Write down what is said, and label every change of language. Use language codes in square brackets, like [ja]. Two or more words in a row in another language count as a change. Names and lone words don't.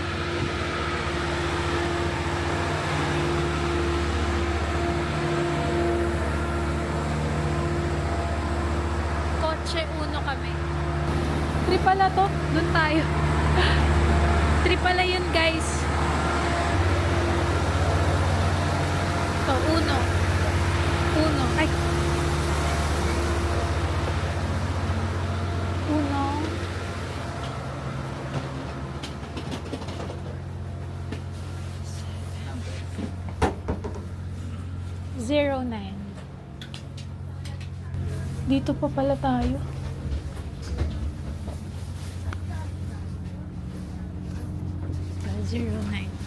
[tl] Kotse Uno kami. Tripala to. Doon tayo. Tripala yun guys. Ito, Uno. Uno. Ay. Uno. Zero 09. Dito pa pala tayo. 09.